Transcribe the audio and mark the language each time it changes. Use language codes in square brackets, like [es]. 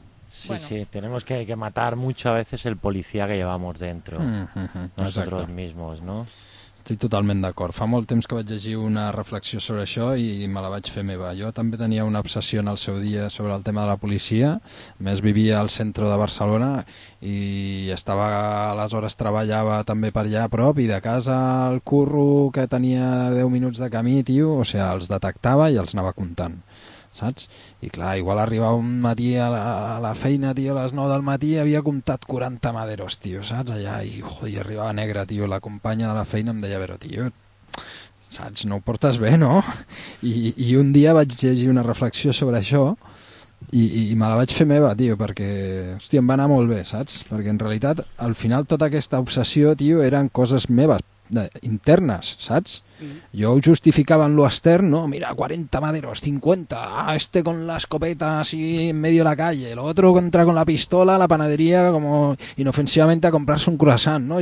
[es] Sí, bueno. Sí, tenemos que matar mucho a veces el policía que llevamos dentro, nosotros mismos, ¿no? [ca] Estic totalment d'acord. Fa molt temps que vaig llegir una reflexió sobre això i me la vaig fer meva. Jo també tenia una obsessió en el seu dia sobre el tema de la policia. A més, vivia al centre de Barcelona i estava, aleshores treballava també per allà a prop, i de casa el curro que tenia 10 minuts de camí, tio, o sigui, els detectava i els anava comptant. Saps? I clar, igual arribava un matí a la feina, tio, a les 9 del matí, havia comptat 40 maderos, tio, saps? Allà, i joder, arribava negre, tio, la companya de la feina em deia, però tio, saps, no ho portes bé, no? I un dia vaig llegir una reflexió sobre això i me la vaig fer meva, tio, perquè, hòstia, em va anar molt bé, saps? Perquè en realitat, al final, tota aquesta obsessió, tio, eren coses meves, internes, saps? Jo ho justificava en lo extern, no? [es] Mira, 40 maderos, 50, ah, este con la escopeta así en medio de la calle, el otro entra con la pistola a la panadería como inofensivamente a comprarse un croissant, no?